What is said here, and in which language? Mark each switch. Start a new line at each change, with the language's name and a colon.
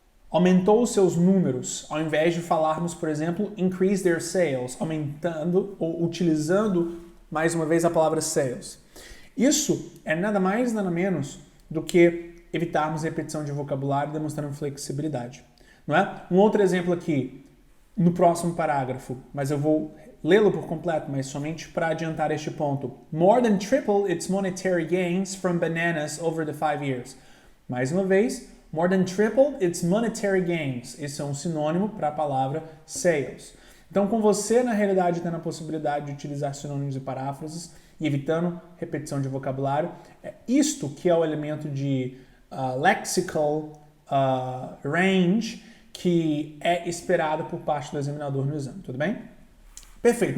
Portuguese: Aumentou os seus números, ao invés de falarmos, por exemplo,
English: increase their sales,
Portuguese: aumentando ou utilizando mais uma vez a palavra sales. Isso é nada mais, nada menos do que evitarmos repetição de vocabulário, demonstrando flexibilidade. Não é? Um outro exemplo aqui, no próximo parágrafo, mas eu vou lê-lo por completo, mas somente para adiantar este ponto.
English: More than triple its monetary gains from bananas over the 5 years.
Portuguese: Mais uma vez,
English: more than triple its monetary gains.
Portuguese: Esse é um sinônimo para a palavra sales. Então, com você, na realidade, tendo a possibilidade de utilizar sinônimos e paráfrases e evitando repetição de vocabulário, é isto que é o elemento de
English: lexical range
Portuguese: que é esperado por parte do examinador no exame, tudo bem? Perfeito.